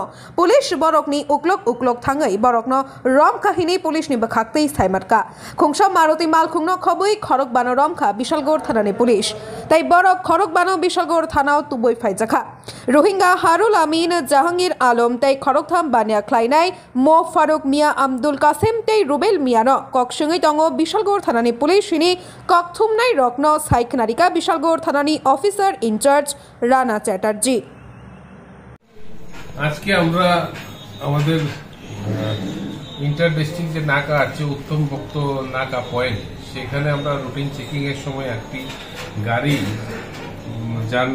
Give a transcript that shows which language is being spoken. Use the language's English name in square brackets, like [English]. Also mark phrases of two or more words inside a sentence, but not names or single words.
[Kok Borok] police borokni uklok thangai borokno rom kahini police ni bakhaktei saimatka khungsa Maruti Malkhungno khoboi khorok bano romkha Bishalgor thanani police tai borok khorok bano Bishalgor thanao tuboi phaijakha Rohingya Harul Amin Jahangir Alam tei khoroktham bania khlainai Mo Faruk Mia Abdul Qasim tei Rubel Miano koksungai tongo Bishalgor thanani police ni kokthumnai rokno saikhnarika Bishalgor থানানি [English] officer in-charge [Kok Borok] রানা চ্যাটার্জি [Bangla] আজকে আমরা আমাদের [English] inter district [Bangla] যে নাকা আছে উত্তম ভক্ত নাকা পয়েন্ট সেখানে আমরা [English] routine checking [Bangla] এর সময় একটি গাড়ি যার